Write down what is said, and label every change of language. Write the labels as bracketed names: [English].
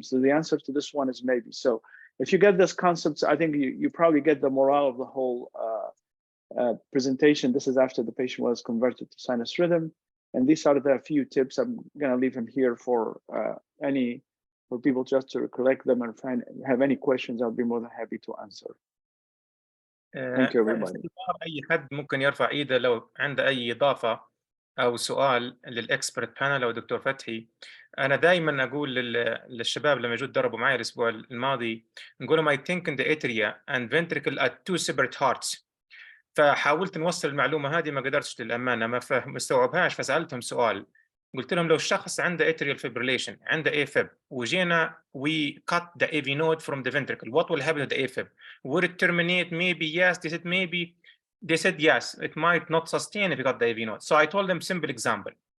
[English] So the answer to this one is maybe. So if you get this concept, I think you probably get the morale of the whole presentation. This is after the patient was converted to sinus rhythm, and these are the few tips. I'm gonna leave them here for people just to collect them and have any questions. I'll be more than happy to answer. Thank you everybody. [Arabic] أي حد ممكن يرفع إيده لو عنده أي إضافة أو سؤال للإكسبرت بانل أو دكتور فتحي. أنا دائما أقول للشباب لما يجوا يتدربوا معي الأسبوع الماضي، نقول لهم [English] I think in the atria and ventricle are 2 separate hearts. [Arabic] فحاولت نوصل المعلومة هذه، ما قدرتش للأمانة، ما استوعبهاش. فسألتهم سؤال، قلت لهم لو الشخص عنده atrial fibrillation، عنده AFib، وجينا [English] we cut the AV node from the ventricle, what will happen to the AFib? Would it terminate? Maybe yes. They said maybe. They said yes, it might not sustain if you got the AV node. So I told them simple example.